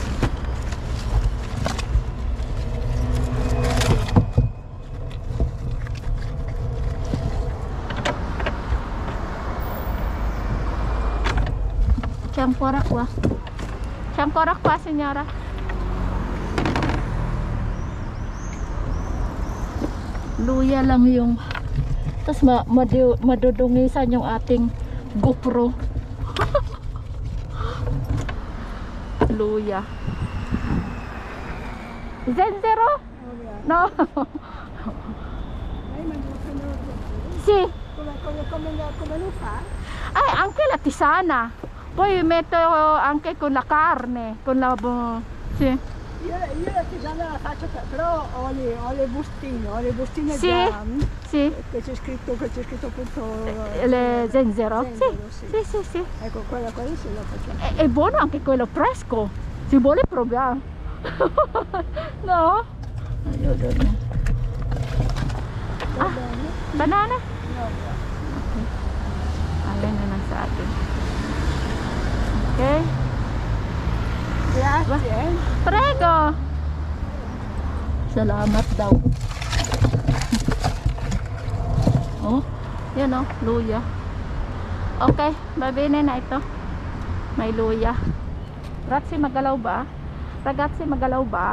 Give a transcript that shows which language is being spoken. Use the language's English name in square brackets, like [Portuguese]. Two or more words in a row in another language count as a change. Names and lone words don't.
[Italian] C'è ancora qua. C'è ancora qua, signora. [Filipino] Luya lang yung tapos madudungisan yung ating GoPro. Luya. [Italian] Zenzero? No. Lei mangia il Sì. con le come lo fa? Anche la tisana. Poi metto anche con la carne, con la... Sì. Io la tisana la faccio, però ho le bustine Sì, già. sì. Che c'è scritto appunto Le zenzero? sì. Sì. Ecco, quello sì lo facciamo. È buono anche quello fresco. Si vuole provare? No? Va bene? Banana? No, [Filipino] Ayan na lang sa atin. Okay? [Italian] grazie. Prego! [Filipino] Salamat daw. Oh, yan oh, luya. Okay, babinin na ito. May luya. Ragazzi, magalaw ba? Ragazzi, magalaw ba?